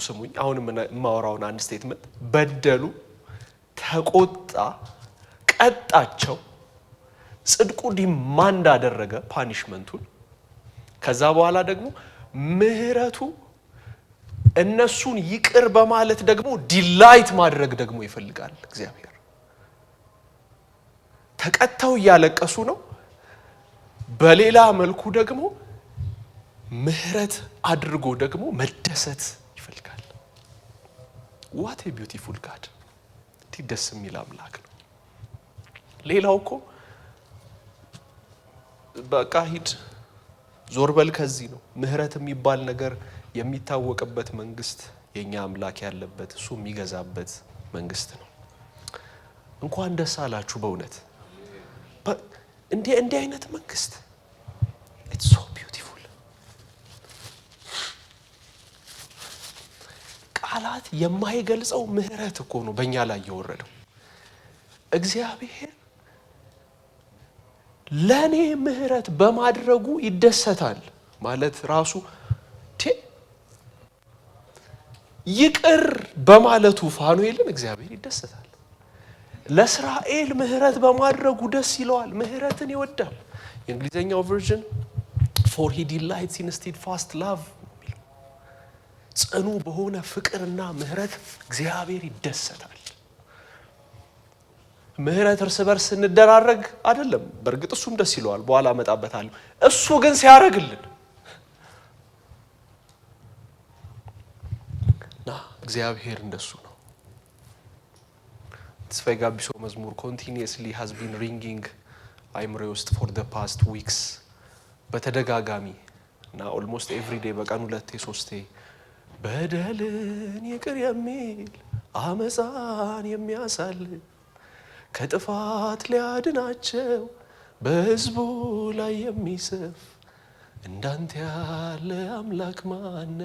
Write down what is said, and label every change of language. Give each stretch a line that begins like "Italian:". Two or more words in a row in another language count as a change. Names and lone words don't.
Amharic: ስሙኝ። አሁን የማወራውን አንድ ስቴትመንት በደሉ፣ ተቆጣ፣ ቀጣቸው። ጽድቁ ዲማንድ አደረገ ፓኒሽመንቱን። ከዛ በኋላ ደግሞ ምህረቱ እነሱን ይቅር በማለት ደግሞ ዲላይት ማድረግ ደግሞ ይፈልጋል እግዚአብሔር። ተቀጣው እያለቀሱ ነው። በሌላ መልኩ ደግሞ ምህረት አድርጎ ደግሞ መደሰት ይፈልጋል።
English: what a beautiful God!
Amharic: ደስ የሚል አምላክ ነው። ሌላው እኮ በቃ ሂድ ዞር በል ከዚህ ነው። ምህረት የሚባል ነገር የሚታወቅበት መንግስት የኛ አምላክ ያለበት እሱ የሚገዛበት መንግስት ነው። እንኳን ደስ አላችሁ በእውነት እንዲህ አይነት መንግስት
English: it's so beautiful።
Amharic: ቃላት የማይገልጸው ምህረት እኮ ነው በእኛ ላይ የወረደው። እግዚአብሔር ለኔ ምህረት በማድረጉ ይደሰታል ማለት ራሱ ይቅር በማለቱ ፋኑኤልን እግዚአብሔር ይደሰታል። ለእስራኤል ምህረት በማድረጉ ደስ ይለዋል። ምህረትን ይወዳል። የእንግሊዘኛው ቨርዥን
English: for he delights in steadfast love
Amharic: ጽኑ በሆነ ፍቅርና ምህረት እግዚአብሔር ይደሰታል። ምህረት እርስ በርስ እንደራረግ አይደለም። በእርግጥ እሱም ደስ ይለዋል፣ በኋላ መጣበታለሁ። እሱ ግን ሲያረግልን እግዚአብሔር እንደሱ ነው። ተስፋዬ ጋቢሶ መዝሙር
English: continuously has been ringing
Amharic: አይምሬ ውስጥ
English: for the past weeks
Amharic: በተደጋጋሚ እና
English: almost every day
Amharic: በቀን 2-3 በደልን ይቅር የሚል አመፃን የሚያሳልፍ ከጥፋት ሊያድናቸው በሕዝቡ ላይ የሚሰፍ እንዳንተ ያለ አምላክ ማን ነው?